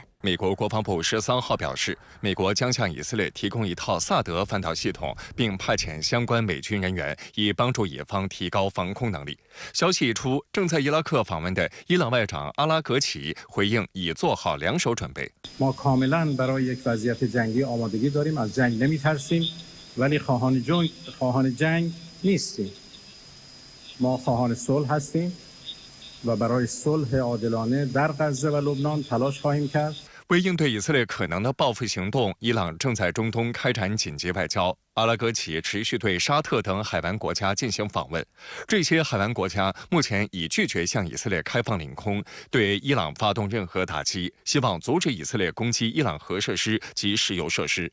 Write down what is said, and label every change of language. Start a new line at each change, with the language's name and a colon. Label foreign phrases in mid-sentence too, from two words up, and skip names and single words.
Chinese: 美国国防部13号表示，美国将向以色列提供一套萨德反导系统，并派遣相关美军人员，以帮助以方提高防空能力。消息一出，正在伊拉克访问的伊朗外长阿拉格齐回应，已做好两手准备。
Persian: ما کاملا برای یک وضعیت جنگی آمادگی داریم، از جنگ نمی‌ترسیم، ولی خواهان جنگ نیستیم. ما خواهان صلح هستیم و برای صلح عادلانه در غزه و لبنان تلاش خواهیم کرد.
Chinese: 为应对以色列可能的报复行动，伊朗正在中东开展紧急外交。 阿拉格齐持续对沙特等海湾国家进行访问，这些海湾国家目前已拒绝向以色列开放领空，对伊朗发动任何打击，希望阻止以色列攻击伊朗核设施及石油设施。